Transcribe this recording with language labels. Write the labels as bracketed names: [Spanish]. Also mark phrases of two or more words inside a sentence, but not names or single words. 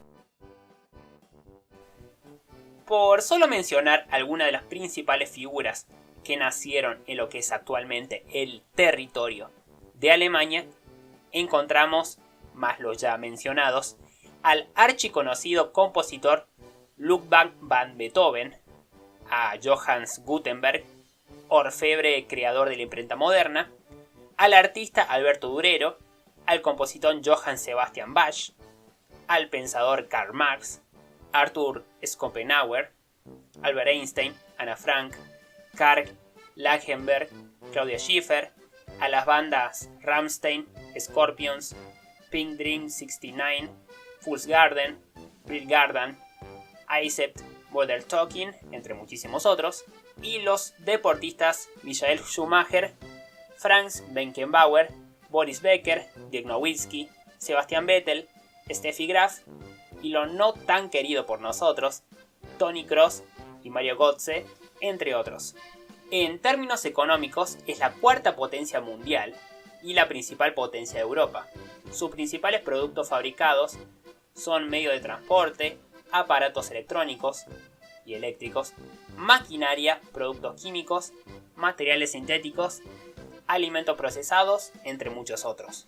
[Spanish] Por solo mencionar algunas de las principales figuras que nacieron en lo que es actualmente el territorio de Alemania, encontramos, más los ya mencionados, al archiconocido compositor Ludwig van Beethoven, a Johannes Gutenberg, orfebre creador de la imprenta moderna, al artista Alberto Durero, al compositor Johann Sebastian Bach, al pensador Karl Marx, Arthur Schopenhauer, Albert Einstein, Anna Frank, Karl Lagerfeld, Claudia Schiffer, a las bandas Rammstein, Scorpions, Pink Dream 69, Fool's Garden, Bill Garden, Accept Modern Talking, entre muchísimos otros, y los deportistas Michael Schumacher, Franz Beckenbauer, Boris Becker, Dirk Nowitzki, Sebastian Vettel, Steffi Graf y lo no tan querido por nosotros, Toni Kroos y Mario Götze, entre otros. En términos económicos, es la cuarta potencia mundial y la principal potencia de Europa. Sus principales productos fabricados son medios de transporte, aparatos electrónicos y eléctricos, maquinaria, productos químicos, materiales sintéticos, alimentos procesados, entre muchos otros.